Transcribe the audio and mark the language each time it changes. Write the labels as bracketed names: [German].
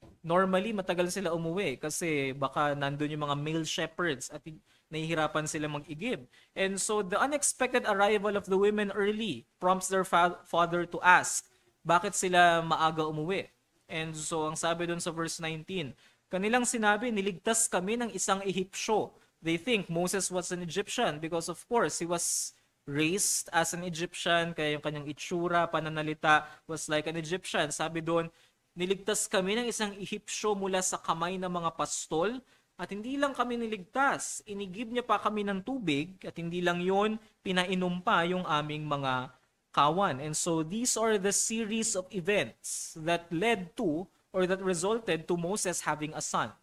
[Filipino] Normally, matagal sila umuwi kasi baka nandun yung mga male shepherds at nahihirapan sila mag-igib. [English] And so the unexpected arrival of the women early prompts their father to ask, [Filipino] bakit sila maaga umuwi? And so ang sabi dun sa verse 19, kanilang sinabi, niligtas kami ng isang Ehipsyo. [English] They think Moses was an Egyptian because of course he was raised as an Egyptian, [Filipino] kaya yung kanyang itsura, pananalita [English] was like an Egyptian. [Filipino] Sabi doon, niligtas kami ng isang Ehipsyo mula sa kamay ng mga pastol at hindi lang kami niligtas, inigib niya pa kami ng tubig at hindi lang yon, pinainom pa yung aming mga kawan. [English] And so these are the series of events that led to or that resulted to Moses having a son.